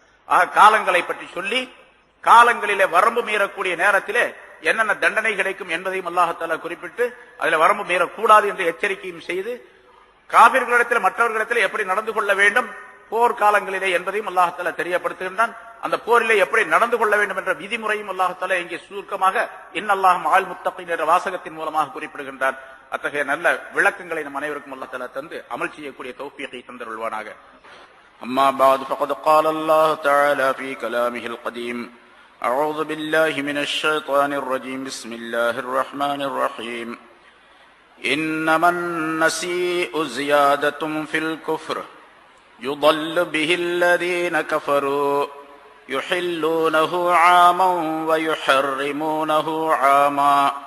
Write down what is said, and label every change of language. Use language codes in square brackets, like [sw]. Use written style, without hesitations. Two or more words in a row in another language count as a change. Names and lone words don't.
[ta] ஆக காலங்களை பற்றி சொல்லி, காலங்களிலே வரம்பு மீறக்கூடிய நேரத்திலே என்னென்ன தண்டனை கிடைக்கும் என்பதையும் [ar] الله تعالى [ta] குறிப்பிட்டு அதில் வரம்பு மீறக்கூடாது என்று எச்சரிக்கையும் செய்து, காபிர்களிடத்தில் மற்றவர்களிடத்தில் எப்படி நடந்து கொள்ள வேண்டும் போர்க்காலங்களிலே என்பதையும் [ar] الله تعالى [ta] தெரியப்படுத்துகின்றான். அந்த போரிலே எப்படி நடந்து கொள்ள வேண்டும் என்ற விதிமுறையும் [ar] الله تعالى [ta] இங்கே சுருக்கமாக [ar] إن الله مع المتقين [ta] என்ற வாசகத்தின் மூலமாக குறிப்பிடுகின்றான். அத்தகைய நல்ல விளக்கங்களை நம் அனைவருக்கும் [ar] الله تعالى [ta] தந்து அமல் செய்யக்கூடிய தௌஃபீகை தந்தருள்வானாக. [ar] أما بعد فقد قال الله تعالى في كلامه القديم أعوذ بالله من الشيطان الرجيم بسم الله الرحمن الرحيم إنما النسيء زيادة في الكفر يضل به الذين كفروا يحلونه عاما ويحرمونه عاما